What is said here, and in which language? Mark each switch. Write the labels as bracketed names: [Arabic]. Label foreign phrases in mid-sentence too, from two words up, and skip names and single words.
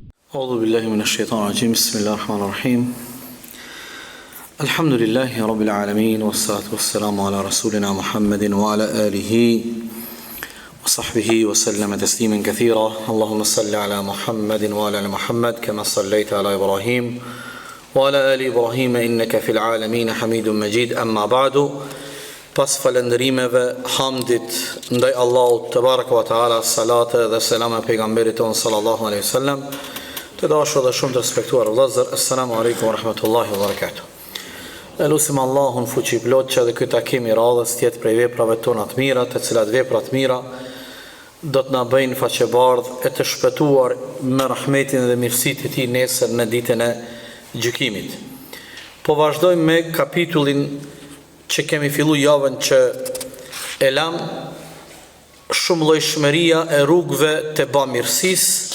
[Arabic] أعوذ بالله من الشيطان الرجيم بسم الله الرحمن الرحيم الحمد لله رب العالمين والصلاة والسلام على رسولنا محمد وعلى آله وصحبه وسلم تسليما كثيرا اللهم صل على محمد وعلى آل محمد كما صليت على إبراهيم وعلى آل إبراهيم إنك في العالمين حميد مجيد أما بعد [Albanian] pas falëndërimeve, hamdit ndaj Allahut te [Arabic] تبارك وتعالى, [Albanian] salate dhe selam e pejgamberit ton [Arabic] صلى الله عليه وسلم. [Albanian] Të dashur dhe shumë të respektuar vëllezër, [Arabic] السلام عليكم ورحمة الله وبركاته. [Albanian] Elusim Allahun fuqi plot që edhe ky takim i radhës të jetë prej veprave tona të mira, të cilat vepra të mira do të na bëjnë faqebardh e të shpëtuar me rahmetin dhe mirësitë e tij nesër në ditën e gjykimit. Po vazhdojmë me kapitullin që kemi fillu javën që e lam, shumëllojshmëria e rrugëve të bamirësisë.